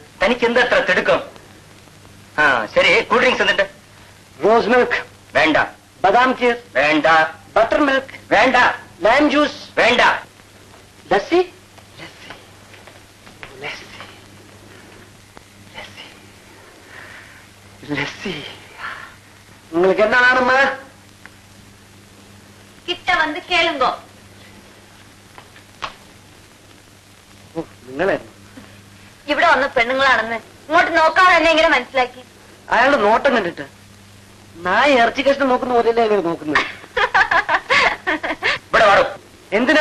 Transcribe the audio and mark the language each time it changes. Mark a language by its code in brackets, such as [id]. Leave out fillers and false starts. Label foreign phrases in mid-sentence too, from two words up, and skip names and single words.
[ml] തനിക്ക് എന്താ അത്ര തിടുക്കം? ആ ശരി, [en] cool drinks [ml] എന്നിട്ട്? [en] rose milk [ml] വേണ്ട. ബദാം കീർ വേണ്ട. [en] butter milk [ml] വേണ്ട. [en] lime juice [ml] വേണ്ട. [ta] ലസ്സി ലസ്സി உங்களுக்கு என்ன வேணுமா? கிட்ட வந்து கேளுங்கோ. [ml] നിങ്ങളായിരുന്നു ഇവിടെ വന്ന പെണ്ണുങ്ങളാണെന്ന് ഇങ്ങോട്ട് നോക്കാതെ തന്നെ എങ്ങനെ മനസ്സിലാക്കി? അയാളുടെ നോട്ടം കണ്ടിട്ട് നായ ഇറച്ചി കഷ്ണം നോക്കുന്ന പോലെയല്ലേ അയാൾ നോക്കുന്നത്. ഇവിടെ വാടും. എന്തിനാ?